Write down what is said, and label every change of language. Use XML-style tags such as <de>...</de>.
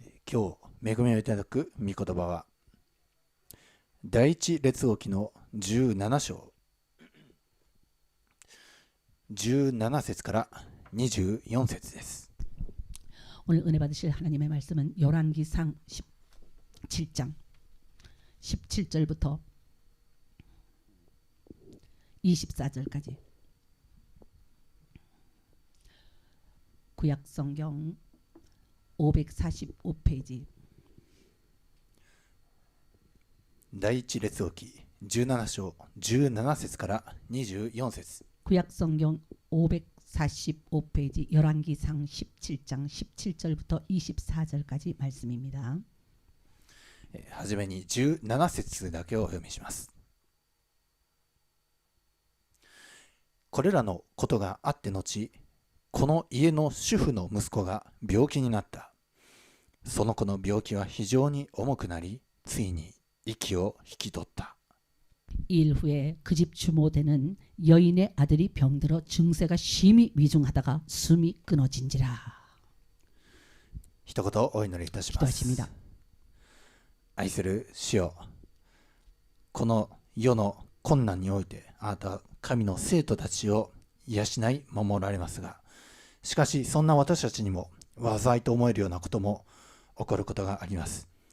<ja>今日恵みをいただく御言葉は第一列王記の17章17節から24節です。</ja> <ko>오늘 은혜 받으실 하나님의 말씀은 열왕기상 17장 17절부터 24절까지 구약성경 545페이지</ko> <ja>第一列王記17章17節から24節、</ja> <ko>구약성경 545페이지 열왕기상 17장 17절부터 24절까지 말씀입니다.</ko> <ja>はじめに17節だけをお読みします。これらのことがあって後、この家の主婦の息子が病気になった。その子の病気は非常に重くなり、ついに息を引き取った。</ja> <ko>일 후에 그 집 주모되는 여인의 아들이 병들어 증세가 심히 위중하다가 숨이 끊어진지라.</ko> <ja>一言お祈りいたします。</ja> <ko>기도하십니다.</ko> <ja>愛する主よ、この世の困難においてあなたは神の生徒たちを養い守られますが、しかしそんな私たちにも災いと思えるようなことも起こることがあります。</ja>